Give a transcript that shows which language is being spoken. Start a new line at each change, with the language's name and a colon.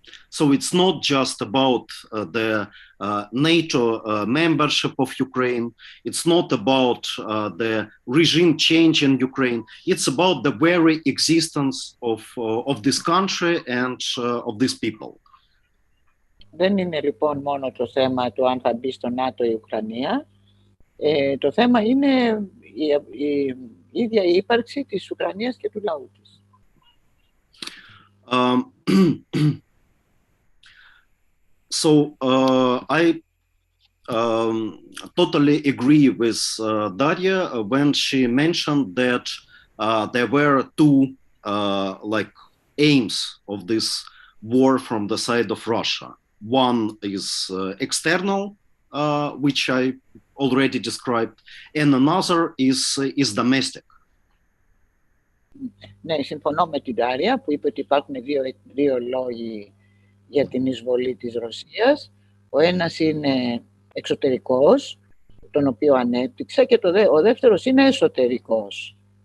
English: So it's not just about the NATO membership of Ukraine. It's not about the regime change in Ukraine. It's about the very existence of this country and of these people.
Greek: Δεν είναι λοιπόν μόνο το θέμα του αν θα μπει στο ΝΑΤΟ η Ουκρανία. Το θέμα είναι η ίδια η ύπαρξη της Ουκρανίας και του λαού της.
English: So I totally agree with Daria when she mentioned that there were two aims of this war from the side of Russia. One is external, which I already described, and another is domestic.
Greek: Ναι, συμφωνώ με την Daria που είπε ότι υπάρχουν δύο λόγοι για την εισβολή της Ρωσίας. Ο ένας είναι εξωτερικός, τον οποίο ανέπτυξα, και ο δεύτερος είναι εσωτερικός.